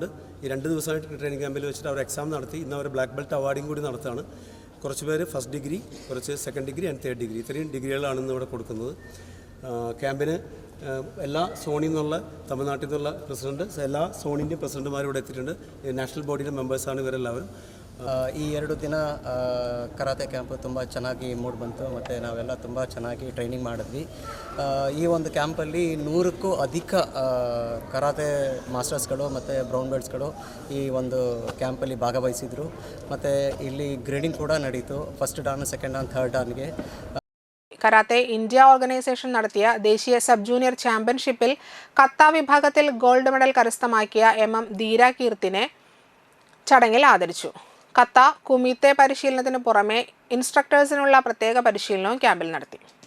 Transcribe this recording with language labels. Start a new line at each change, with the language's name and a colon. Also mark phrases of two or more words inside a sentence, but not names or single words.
Malayalam: ഈ 2 ദിവസമായിട്ട്
English: training camp
Malayalam: വെച്ചിട്ട് അവർ എക്സാം നടത്തി. ഇന്ന് അവർ
English: black belt awarding
Malayalam: കൂടി നടത്തുകയാണ്. കുറച്ച് പേര്
English: first degree,
Malayalam: കുറച്ച്
English: second degree and third degree,
Malayalam: ഇത്രയും ഡിഗ്രികളാണ് ഇന്ന് ഇവിടെ കൊടുക്കുന്നത്. ക്യാമ്പിന് എല്ലാ സോണിൽ നിന്നുള്ള, തമിഴ്നാട്ടിൽ നിന്നുള്ള പ്രസിഡന്റ്, എല്ലാ സോണിൻ്റെ പ്രസിഡന്റുമാരും ഇവിടെ എത്തിയിട്ടുണ്ട്. നാഷണൽ ബോഡിയുടെ മെമ്പേഴ്സാണ് ഇവരെല്ലാവരും.
Kannada: ಈ 2 ದಿನ
English: karate camp
Kannada: ತುಂಬ ಚೆನ್ನಾಗಿ ಮೂಡ್ ಬಂತು ಮತ್ತು ನಾವೆಲ್ಲ ತುಂಬ ಚೆನ್ನಾಗಿ ಟ್ರೈನಿಂಗ್ ಮಾಡಿದ್ವಿ. ಈ ಒಂದು ಕ್ಯಾಂಪಲ್ಲಿ 100ಕ್ಕೂ ಅಧಿಕ
English: karate masters
Kannada: ಮತ್ತು
English: brown belts
Kannada: ಈ ಒಂದು ಕ್ಯಾಂಪಲ್ಲಿ ಭಾಗವಹಿಸಿದರು. ಮತ್ತು ಇಲ್ಲಿ ಗ್ರೇಡಿಂಗ್ ಕೂಡ ನಡೀತು.
English: first dan, second dan, third dan.
Malayalam: കരാത്തെ ഇന്ത്യ ഓർഗനൈസേഷൻ നടത്തിയ ദേശീയ
English: sub junior championship
Malayalam: കത്ത വിഭാഗത്തിൽ
English: gold medal
Malayalam: കരസ്ഥമാക്കിയ MM ധീര കീർത്തിനെ ചടങ്ങിൽ ആദരിച്ചു. കത്ത, കുമിത്തെ പരിശീലനത്തിന് പുറമെ ഇൻസ്ട്രക്ടേഴ്സിനുള്ള പ്രത്യേക പരിശീലനവും ക്യാമ്പിൽ നടത്തി.